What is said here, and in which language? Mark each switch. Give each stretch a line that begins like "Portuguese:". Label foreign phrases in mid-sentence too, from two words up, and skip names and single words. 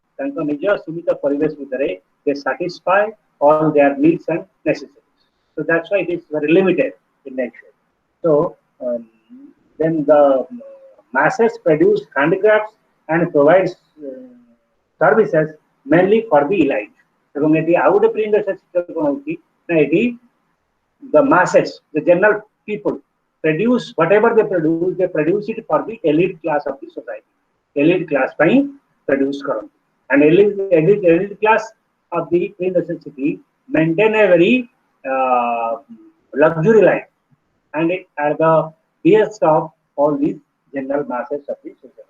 English: They satisfy all their needs and necessities. So that's why it is very limited in nature. So then the masses produce handicrafts and provides services mainly for the elite.
Bangla: এবং এটি
Odia: ଆଉ ଗୋଟେ
English: pre industrial sector
Odia: କ'ଣ ହେଉଛି ନା ଏଠି
English: the masses, the general people produce whatever they produce it for the elite class of the society. Elite class ପାଇଁ produce କରନ୍ତି. And elite class of the industrial city maintain a very luxury life and it are the behest of all these general masses of the society.